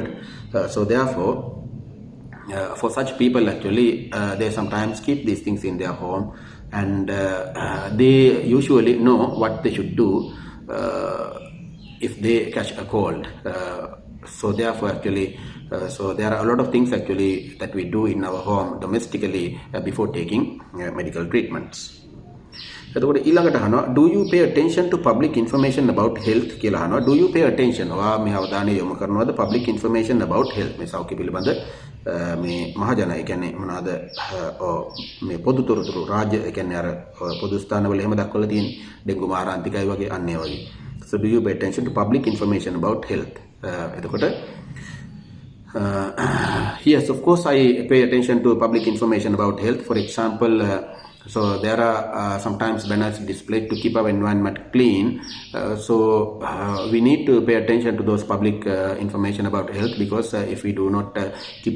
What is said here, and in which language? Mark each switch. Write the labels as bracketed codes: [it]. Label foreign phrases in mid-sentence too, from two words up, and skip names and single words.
[en] So therefore for such people actually they sometimes keep these things in their home, and they usually know what they should do if they catch a cold. So therefore actually so there are a lot of things actually that we do in our home domestically before taking medical treatments. [si] එතකොට ඊළඟට අහනවා [en] do you pay attention to public information about health [si] කියලා අහනවා. [en] Do you pay attention? [si] ඔයා මේ අවධානය යොමු කරනවද [en] public information about health? [si] මේ සෞඛ්‍ය පිළිබඳ මේ මහජන ඒ කියන්නේ මොනවාද මේ පොදු තොරතුරු රාජ්‍ය ඒ කියන්නේ අර පොදු ස්ථානවල එහෙම දක්වලා තියෙන ඩෙන්ගු මාරාන්තිකයි වගේ අන්න ඒ වගේ. [en] So do you pay attention to public information about health? එතකොට yes, of course I pay attention to public information about health. For example, so there are sometimes banners displayed to keep our environment clean. So we need to pay attention to those public information about health, because if we do not keep